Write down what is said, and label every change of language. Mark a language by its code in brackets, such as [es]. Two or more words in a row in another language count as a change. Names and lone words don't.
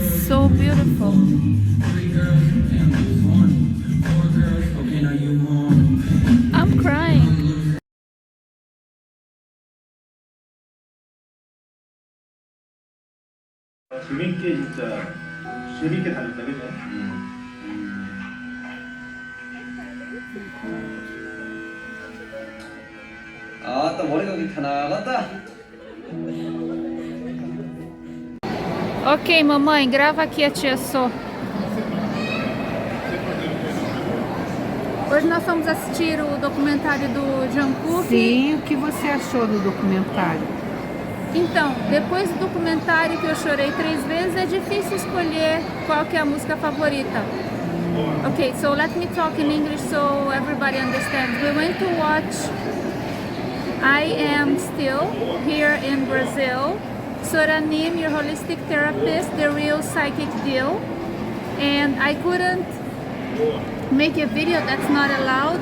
[en] so beautiful. I'm crying. [ko] 재밌게 진짜 재밌게 다녔다 그죠? 아따 머리가 이렇게 다 나갔다. [pt] Ok, mamãe, grava aqui a tia Sô. Hoje nós fomos assistir o documentário do Jungkook. Sim, o que você achou do documentário? Então, depois do documentário que eu chorei 3 vezes, é difícil escolher qual que é a música favorita. [en] Okay, so let me talk in English so everybody understands. We went to watch I Am Still here in Brazil. Soranim, your holistic therapist, the real psychic deal. And I couldn't make a video, that's not allowed.